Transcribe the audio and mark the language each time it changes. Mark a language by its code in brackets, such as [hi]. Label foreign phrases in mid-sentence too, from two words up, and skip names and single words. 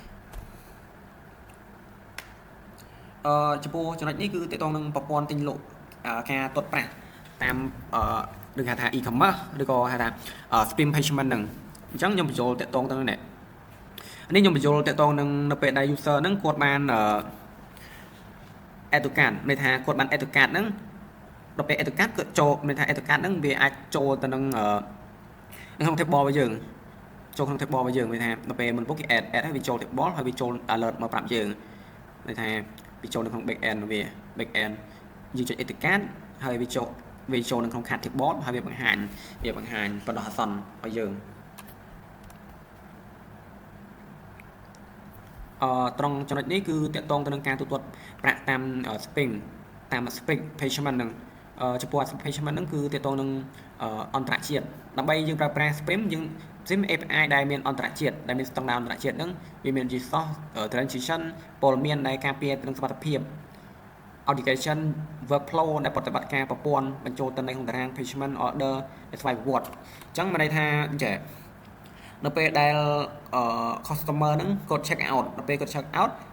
[km] ចំពោះចំណុចនេះគឺតកតងនឹងប្រព័ន្ធទិញលក់ការទាត់ប្រាក់តាមឬហៅថា e-commerce ឬក៏ហៅថា [en] stream payment [km] ហ្នឹងអញ្ចឹងខ្ញុំបញ្ចូលតកតងទៅនេះ ខ្ញុំបញ្ចូលតកតងនឹងនៅពេលដែល user ហ្នឹងគាត់បាន [en] add to cart [km] មានថាគាត់បាន [en] add to cart [km] ហ្នឹងដល់ពេល [en] add to cart [km] គាត់ចូលមានថា [en] add to cart [km] ហ្នឹងវាអាចចូលទៅនឹងក្នុង table របស់យើងចូលក្នុង table របស់យើងមានថាដល់ពេលមុនពុកគេ add ហើយវាចូល table ហើយវាចូល alert មកប្រាប់យើងមានថាវាចូលនៅក្នុង [en] back end [km] វា [en] back end [km] យើងចុច [en] add to cart [km] ហើយវាចូលនៅក្នុង [en] cart table [km] ហើយវាបង្ហាញបណ្ដោះអាសន្នឲ្យយើង ត្រង់ចំណុចនេះគឺតកតងទៅនឹងការទូទាត់ប្រាក់តាម [en] Sprint payment [km] ហ្នឹងចំពោះ payment ហ្នឹងគឺតកតងនឹង អន្តរជាតិដើម្បីយើងប្រើប្រាស់ Sprint យើង API ដែលមានអន្តរជាតិដែលមានស្តង់ដារអន្តរជាតិហ្នឹងវាមានជា [en] source transition [km] ព័ត៌មានដែលការពារនឹងសុវត្ថិភាព [en] authentication workflow [km] ដែលប្រតិបត្តិការប្រព័ន្ធបញ្ចូលទៅនៅក្នុងតារាង [en] payment order [km] ដែលស្វ័យប្រវត្តិអញ្ចឹងមានន័យថាចេះនៅពេលដែល customer ហ្នឹងគាត់ [en] check out [km] ដល់ពេលគាត់ [en] check out